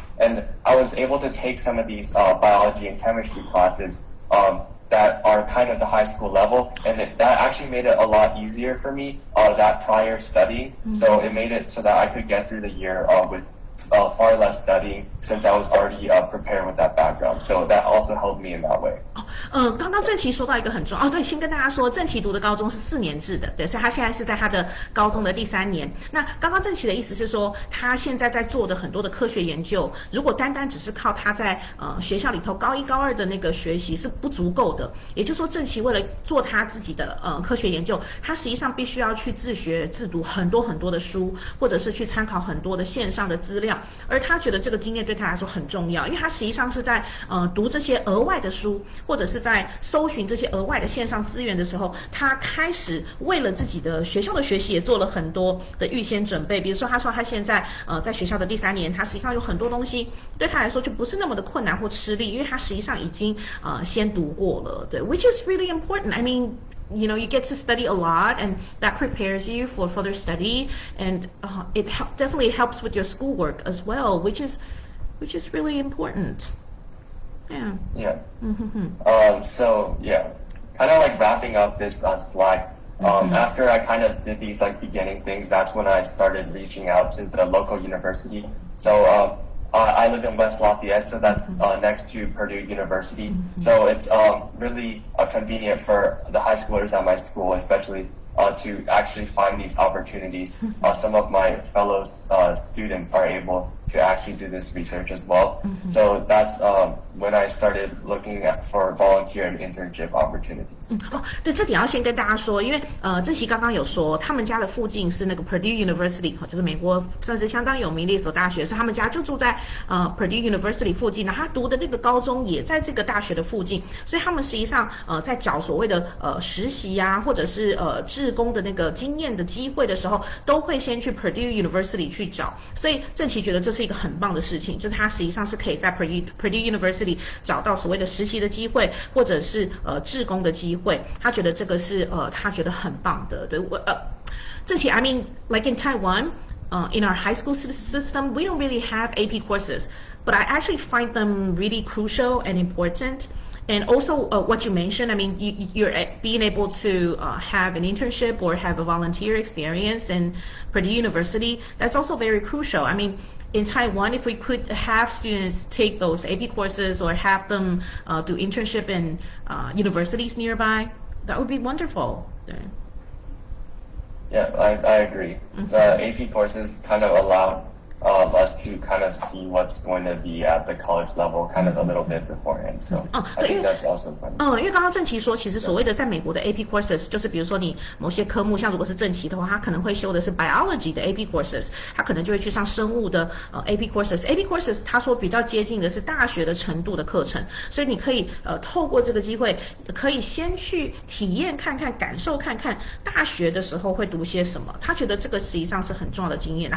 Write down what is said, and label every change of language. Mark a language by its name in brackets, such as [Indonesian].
[English] And I was able to take some of these biology and chemistry classes that are kind of the high school level, and that actually made it a lot easier for me, that prior studying. So it made it so that I could get through the year with far less studying since I was already prepared with that background. So that also helped me in that way. [Chinese] 刚刚郑琦说到一个很重要对，先跟大家说，郑琦读的高中是4年制的，对，所以他现在是在他的高中的第3年。那刚刚郑琦的意思是说，他现在在做的很多的科学研究，如果单单只是靠他在学校里头高1、高2的那个学习是不足够的。也就是说，郑琦为了做他自己的科学研究，他实际上必须要去自学自读很多很多的书，或者是去参考很多的线上的资料。而他觉得这个经验对他来说很重要，因为他实际上是在读这些额外的书，或者是在搜寻这些额外的线上资源的时候，他开始为了自己的学校的学习也做了很多的预先准备。比如说，他说他现在在学校的第3年，他实际上有很多东西对他来说就不是那么的困难或吃力，因为他实际上已经先读过了，对 ， [English] which is really important. I mean, you get to study a lot, and that prepares you for further study, and it definitely helps with your schoolwork as well, which is really important. Yeah. Yeah. So yeah, kind of like wrapping up this slide. After I kind of did these like beginning things, that's when I started reaching out to the local university. So I live in West Lafayette, so that's next to Purdue University. So it's really convenient for the high schoolers at my school, especially to actually find these opportunities. Some of my fellow students are able to actually do this research as well. So that's when I started looking for volunteer and internship opportunities. [Chinese] 对，这点要先跟大家说，因为志奇刚刚有说，他们家的附近是那个 Purdue University， 就是美国算是相当有名的一所大学，所以他们家就住在Purdue University 附近。那他读的那个高中也在这个大学的附近，所以他们实际上在找所谓的实习啊，或者是志工的那个经验的机会的时候，都会先去 Purdue University 去找。所以郑琦觉得这是一个很棒的事情，就是他实际上是可以在 Purdue University 找到所谓的实习的机会，或者是志工的机会。他觉得这个是他觉得很棒的。 [English] 对，郑琦 I mean, like in Taiwan, in our high school system, we don't really have AP courses, but I actually find them really crucial and important. And also what you mentioned, I mean, you're being able to have an internship or have a volunteer experience in Purdue University. That's also very crucial. I mean, in Taiwan, if we could have students take those AP courses or have them do internship in universities nearby, that would be wonderful. Yeah, I agree. The AP courses kind of allow us to kind of see what's going to be at the college level kind of a little bit beforehand. So I think that's also fun. [Chinese] 因为刚刚正奇说，其实所谓的在美国的 AP courses， 就是比如说你某些科目，像如果是正奇的话，他可能会修的是 biology 的 AP courses， 他可能就会去上生物的AP courses。AP courses 他说比较接近的是大学的程度的课程，所以你可以透过这个机会，可以先去体验看看、感受看看大学的时候会读些什么。他觉得这个实际上是很重要的经验。